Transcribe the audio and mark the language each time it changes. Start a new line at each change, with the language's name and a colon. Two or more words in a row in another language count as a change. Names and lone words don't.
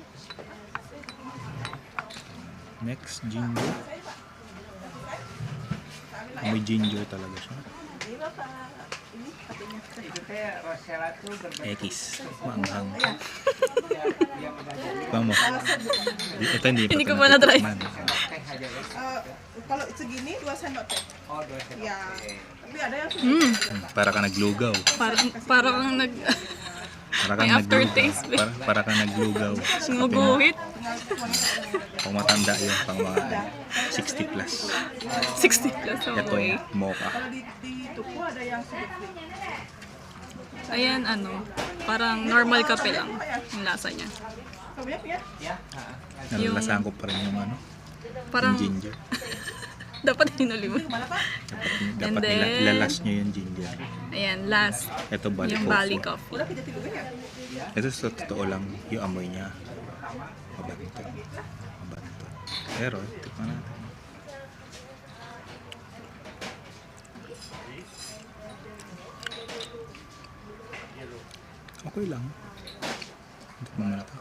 English: Next, ginger.
Filipino: May ginger talaga siya. Ekis. Maanghang. Vamos. Ito Hindi ko pa na-try.
Indonesian: Kalau segini 2 sendok teh. Oh, 2 sendok. Ya. Tapi ada yang
Filipino: Para ka naglugaw. Parang Para may kang aftertaste. naglugaw. Para kang naglugaw. Sumuguhit. Pang matanda yun. Pang mga 60 plus. 60 plus Ito away. mocha.
Indonesian: kalau di toko ada yang sedikit.
Filipino: Ayan, parang normal kape lang yung lasa niya.
Indonesian: Kamu ya?
Filipino: Nalalasahan ko pa rin yung Parang yung ginger. dapat hinuli mo. Dapat
English: And then-
Filipino: ilalas nyo yung ginger. Ayan, last. Ito bali Yung coffee. Bali coffee.
Indonesian: Udah kita tidur ya.
Filipino: Ito sa totoo lang, yung amoy niya. Mabanto. Mabanto. Pero, tikman natin. Okay lang. Tikman mo na ito.